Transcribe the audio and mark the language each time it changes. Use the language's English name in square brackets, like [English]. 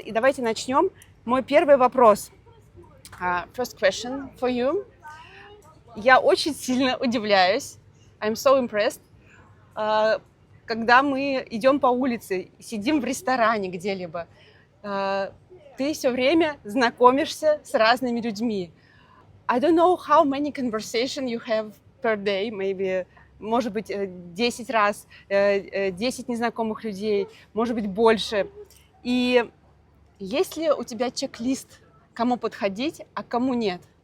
[Russian] И давайте начнем. Мой первый вопрос. [English] First question for you. [Russian] Я очень сильно удивляюсь. [English] I'm so impressed. [Russian] Когда мы идем по улице, сидим в ресторане где-либо, ты все время знакомишься с разными людьми. [English] I don't know how many conversations you have per day, maybe, [Russian] может быть, 10 раз, 10 незнакомых людей, может быть, больше. И есть ли у тебя чек-лист, кому подходить, а кому нет?